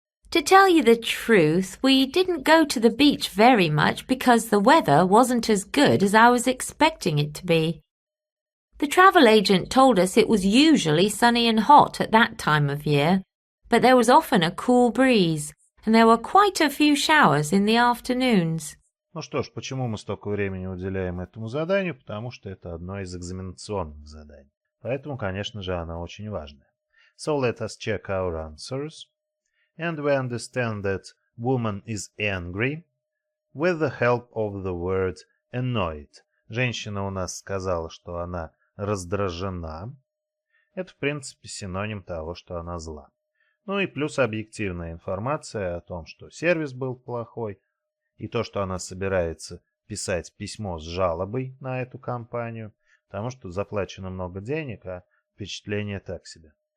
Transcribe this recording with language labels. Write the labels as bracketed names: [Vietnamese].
[English] To tell you the truth, we didn't go to the beach very much because the weather wasn't as good as I was expecting it to be. The travel agent told us it was usually sunny and hot at that time of year, but there was often a cool breeze, and there were quite a few showers in the afternoons. [Russian] Ну что ж, почему мы столько времени уделяем этому заданию? Потому что это одно из экзаменационных заданий. Поэтому, конечно же, оно очень важное. [English] So let us check our answers. And we understand that woman is angry with the help of the word annoyed. [Russian] Женщина у нас сказала, что она раздражена. Это, в принципе, синоним того, что она зла. Ну и плюс объективная информация о том, что сервис был плохой, и то, что она собирается писать письмо с жалобой на эту компанию, потому что заплачено много денег, а впечатление так себе.